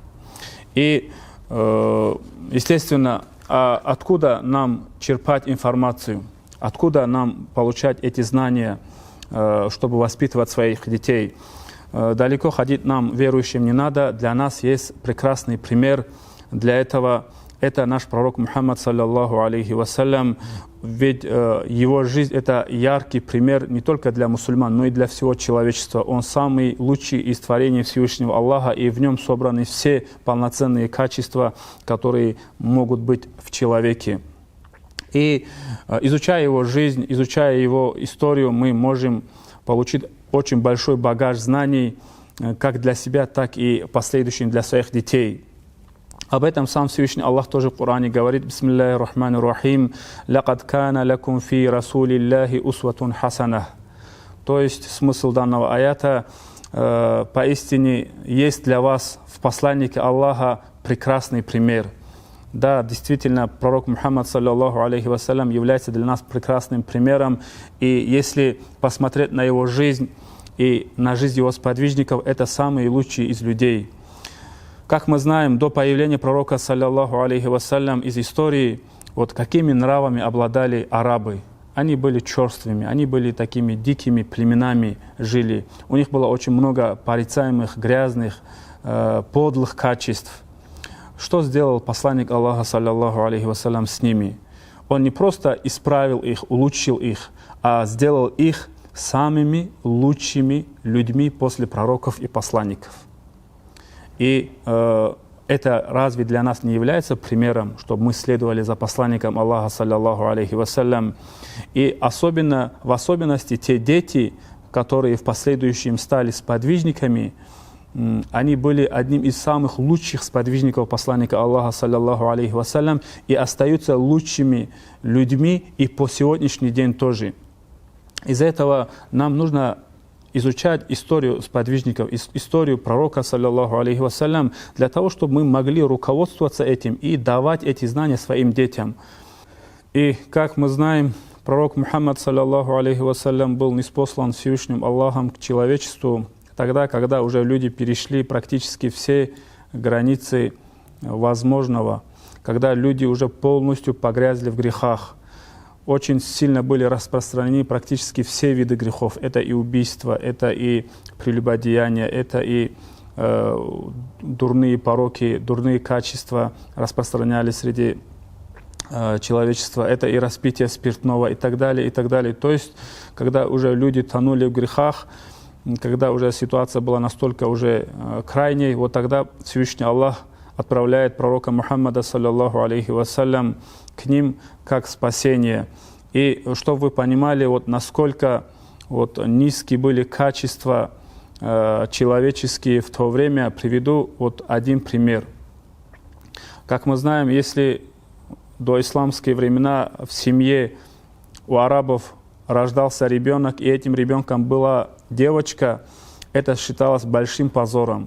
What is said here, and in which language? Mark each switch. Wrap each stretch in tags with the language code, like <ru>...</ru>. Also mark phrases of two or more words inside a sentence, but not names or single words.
<ru>И, естественно, откуда нам черпать информацию, откуда нам получать эти знания, чтобы воспитывать своих детей. Далеко ходить нам, верующим, не надо. Для нас есть прекрасный пример для этого. Это наш пророк Мухаммад,</ru> <ar>صلى الله عليه وسلم.</ar> <ru>Ведь его жизнь – это яркий пример не только для мусульман, но и для всего человечества. Он самый лучший из творений Всевышнего Аллаха, и в нем собраны все полноценные качества, которые могут быть в человеке. И изучая его жизнь, изучая его историю, мы можем получить очень большой багаж знаний, как для себя, так и последующим для своих детей. Об этом сам Всевышний Аллах тоже в Коране говорит:</ru> <ar>«بسم الله الرحمن الرحيم لقد كان لكم في رسول الله أسوة حسنة».</ar> <ru>То есть смысл данного аята: поистине есть для вас в посланнике Аллаха прекрасный пример. Да, действительно, пророк Мухаммад,</ru> <ar>صلى الله عليه وسلم,</ar> <ru>является для нас прекрасным примером. И если посмотреть на его жизнь и на жизнь его сподвижников, это самые лучшие из людей. Как мы знаем, до появления пророка,</ru> <ar>صلى الله عليه وسلم,</ar> <ru>из истории, вот какими нравами обладали арабы. Они были черствыми, они были такими дикими племенами, жили. У них было очень много порицаемых, грязных, подлых качеств. Что сделал посланник Аллаха,</ru> <ar>صلى الله عليه وسلم,</ar> <ru>с ними? Он не просто исправил их, улучшил их, а сделал их самыми лучшими людьми после пророков и посланников. И это разве для нас не является примером, чтобы мы следовали за посланником Аллаха,</ru> <ar>صلى الله عليه وسلم?</ar> <ru>И в особенности те дети, которые в последующем стали сподвижниками, они были одним из самых лучших сподвижников посланника Аллаха,</ru> <ar>صلى الله عليه وسلم,</ar> <ru>и остаются лучшими людьми и по сегодняшний день тоже. Из-за этого нам нужно изучать историю сподвижников, историю пророка,</ru> <ar>صلى الله عليه وسلم,</ar> <ru>для того, чтобы мы могли руководствоваться этим и давать эти знания своим детям. И, как мы знаем, пророк Мухаммад,</ru> <ar>صلى الله عليه وسلم,</ar> <ru>был ниспослан Всевышним Аллахом к человечеству тогда, когда уже люди перешли практически все границы возможного, когда люди уже полностью погрязли в грехах. Очень сильно были распространены практически все виды грехов. Это и убийство, это и прелюбодеяние, это и дурные пороки, дурные качества распространялись среди человечества. Это и распитие спиртного и так далее, и так далее. То есть, когда уже люди тонули в грехах, когда уже ситуация была настолько уже крайней, вот тогда Всевышний Аллах отправляет пророка Мухаммада,</ru> <ar>صلى الله عليه وسلم,</ar> <ru>к ним как спасение. И чтобы вы понимали, вот насколько вот низкие были качества человеческие в то время, приведу вот один пример. Как мы знаем, если до исламские времена в семье у арабов рождался ребенок, и этим ребенком была девочка, это считалось большим позором.</ru>